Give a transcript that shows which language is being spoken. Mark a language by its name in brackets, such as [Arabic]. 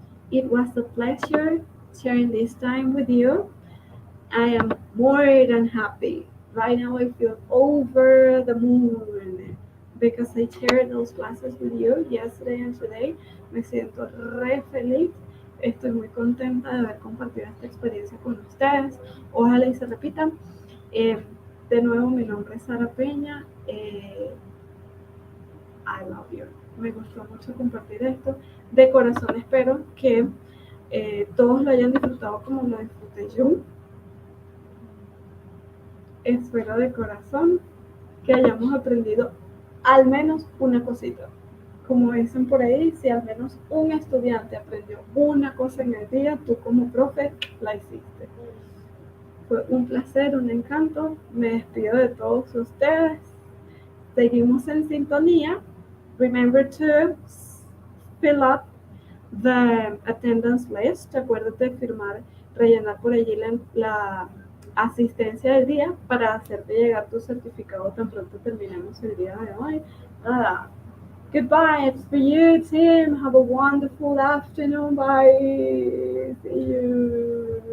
[English] It was a pleasure sharing this time with you. I am more than happy. Right now I feel over the moon. because I shared those classes with you yesterday and today. [Spanish] Me siento re feliz. Estoy muy contenta de haber compartido esta experiencia con ustedes. Ojalá y se repitan. De nuevo, mi nombre es Sara Peña. [English] I love you. [Spanish] Me gustó mucho compartir esto. De corazón espero que todos lo hayan disfrutado como lo disfruté yo. Espero de corazón que hayamos aprendido al menos una cosita. Como dicen por ahí, si al menos un estudiante aprendió una cosa en el día, tú como profe la hiciste. Fue un placer, un encanto. Me despido de todos ustedes. Seguimos en sintonía. [English] Remember to fill up the attendance list. [Spanish] Acuérdate de firmar, rellenar por allí la asistencia del día para hacerte llegar tu certificado tan pronto terminemos el día de hoy. [English] Goodbye, it's for you, Tim. Have a wonderful afternoon. Bye. See you.